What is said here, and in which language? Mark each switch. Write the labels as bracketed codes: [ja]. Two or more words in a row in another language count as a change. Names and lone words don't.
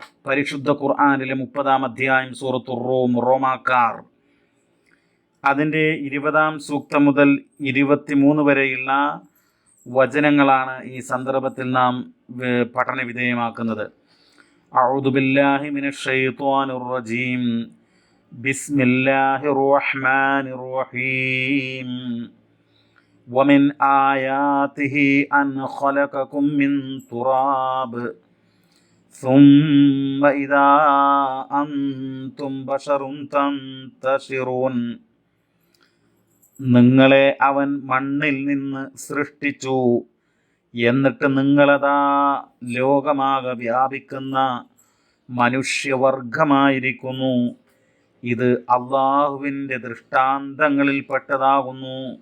[ml] പരിശുദ്ധ ഖുർആനിലെ 30-ാം അധ്യായം സൂറത്തുർ റൂം, റോമാക്കാർ, അതിൻ്റെ 20-ാം സൂക്തം മുതൽ 23 വരെയുള്ള വചനങ്ങളാണ് ഈ സന്ദർഭത്തിൽ നാം പഠന വിധേയമാക്കുന്നത്. [ar] أعوذ بالله من الشيطان الرجيم. بسم الله الرحمن الرحيم. ومن آياته أن خلقكم من تراب ثم إذا أنتم بشر تنتشرون. [ml] നിങ്ങളെ അവൻ മണ്ണിൽ നിന്ന് സൃഷ്ടിച്ചു, എന്നിട്ട് നിങ്ങളതാ ലോകമാകെ വ്യാപിക്കുന്ന മനുഷ്യവർഗമായിരിക്കുന്നു. ഇത് അള്ളാഹുവിൻ്റെ ദൃഷ്ടാന്തങ്ങളിൽപ്പെട്ടതാകുന്നു.